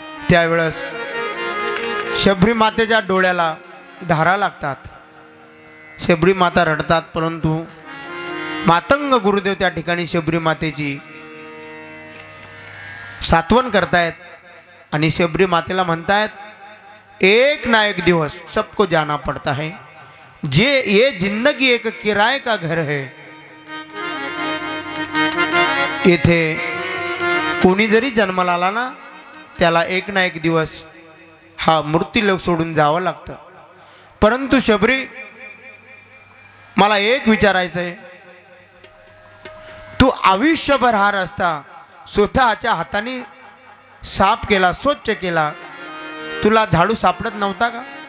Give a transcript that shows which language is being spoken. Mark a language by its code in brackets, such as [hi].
[mr] त्यावेळेस शबरी मातेच्या डोळ्याला धारा लागतात. शबरी माता रडतात. परंतु मातंग गुरुदेव त्या ठिकाणी शबरी मातेची सात्वन करतायत आणि शबरी मातेला म्हणतायत, एक ना एक दिवस [hi] सबको जाना पड़ता है. ये जिंदगी एक किराए का घर है. [mr] येथे कोणी जरी जन्माला आला ना त्याला एक ना एक दिवस हा मृत्यूलोक सोडून जावं लागतं. परंतु शबरी, मला एक विचारायचं आहे, तू आयुष्यभर हा रस्ता स्वतःच्या हाताने साफ केला, स्वच्छ केला, तुला झाडू सापडत नव्हता का?